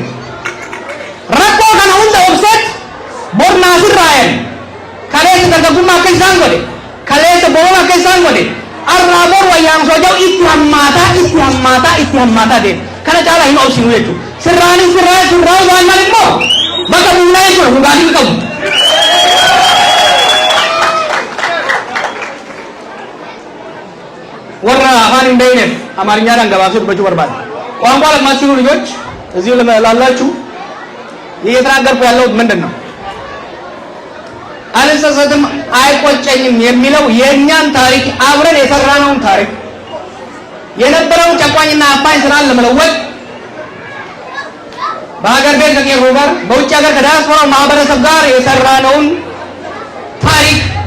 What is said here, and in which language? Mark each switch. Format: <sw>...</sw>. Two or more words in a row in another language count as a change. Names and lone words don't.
<om>Rakkoo kana hunda obseet bor naasirraayan kaleessa dargaggummaa akka isaan godhe kaleessa boona akka isaan godhe arraa bor wayyaamsoo jau itti hammaataa deema. Kana caalaa hin obsinu jechuudha. Sirraa waan maal immoo bakka buunaa jechuudha dhugaatii qabu. warra afaan hin beekneef amaarኛadhaan gabaabsee dubbachuu barbaada.</om> <am>ቋንቋ ለማትችሉ ልጆች እዚሁ ላላችሁ እየተናገርኩ ያለሁት ምንድን ነው? አልጸጸትም አይቆጨኝም የሚለው የእኛን ታሪክ አብረን የሰራነውን ታሪክ የነበረውን ጨቋኝና አፋኝ ስራን ለመለወጥ በሀገር ቤት ከቄሮ ጋር በውጭ ሀገር ከዲያስፖራው ማህበረሰብ ጋር የሰራነውን ታሪክ</am>